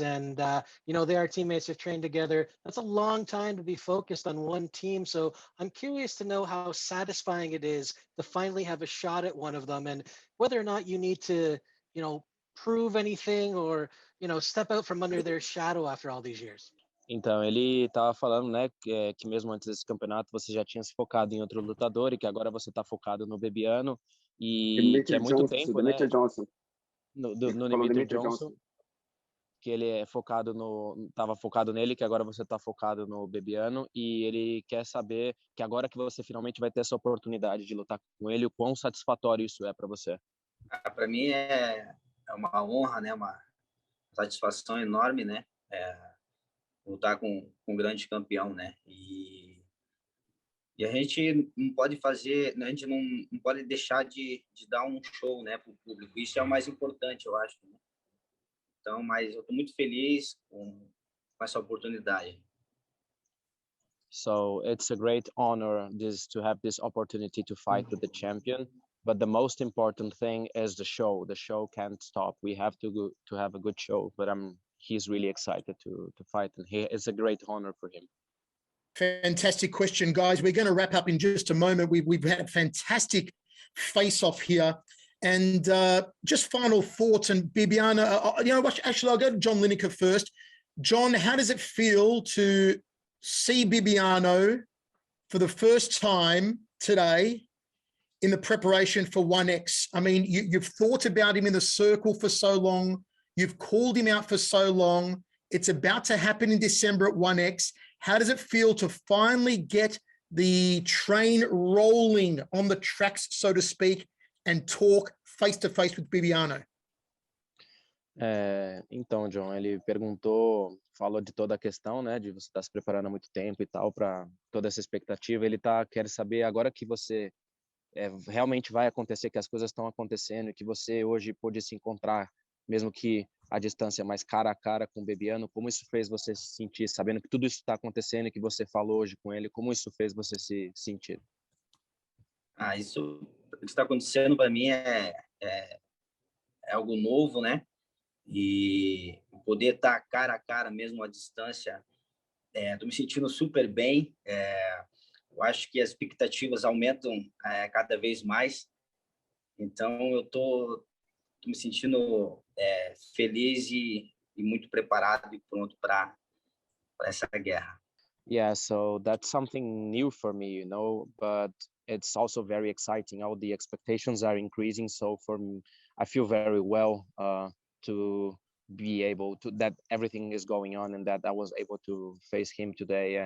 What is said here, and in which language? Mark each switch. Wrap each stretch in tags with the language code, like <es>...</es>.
<en>And, they are teammates, have trained together. That's a long time to be focused on one team. So I'm curious to know how satisfying it is to finally have a shot at one of them, and whether or not you need to, prove anything or, step out from under their shadow after all these years.</en> <pt>Então, ele estava falando, né, que mesmo antes desse campeonato você já tinha se focado em outro lutador e que agora você está focado no Bibiano e que é muito tempo, né? Johnson. No Demetrius Johnson. que ele é focado tava focado nele, que agora você está focado no Bibiano, e ele quer saber que agora que você finalmente vai ter essa oportunidade de lutar com ele, o quão satisfatório isso é para você. Para mim é uma honra, né? Uma satisfação enorme, né? Lutar com um grande campeão, né? E a gente não pode fazer, a gente não pode deixar de dar um show, né, para o público. Isso é o mais importante, eu acho. Né? Então, mas eu estou muito feliz com essa oportunidade.</pt> <en>So it's a great honor to have this opportunity to fight with the champion. But the most important thing is the show. The show can't stop. We have to have a good show. But he's really excited to fight, and it's a great honor for him. Fantastic question, guys. We're going to wrap up in just a moment. We've had a fantastic face-off here. And just final thoughts. And Bibiano, you know what? Actually, I'll go to John Lineker first. John, how does it feel to see Bibiano for the first time today in the preparation for 1X? I mean, you've thought about him in the circle for so long. You've called him out for so long. It's about to happen in December at 1X. How does it feel to finally get the train rolling on the tracks, so to speak, and talk face-to-face with Bibiano?</en> <pt>Então, John, ele falou de toda a questão, né, de você estar se preparando há muito tempo e tal, para toda essa expectativa. Ele quer saber agora que você realmente vai acontecer, que as coisas estão acontecendo, que você hoje pôde se encontrar, mesmo que a distância mais cara a cara com o Bibiano, como isso fez você se sentir, sabendo que tudo isso está acontecendo e que você falou hoje com ele, como isso fez você se sentir? Isso que está acontecendo para mim é algo novo, né? E poder estar cara a cara mesmo à distância, estou me sentindo super bem. Eu acho que as expectativas aumentam cada vez mais. Então eu tô me sentindo feliz e muito preparado e pronto para essa guerra.</pt> <en>Yeah, so that's something new for me, you know, but it's also very exciting. All the expectations are increasing, so for me, I feel very well to be able to, that everything is going on and that I was able to face him today.</en>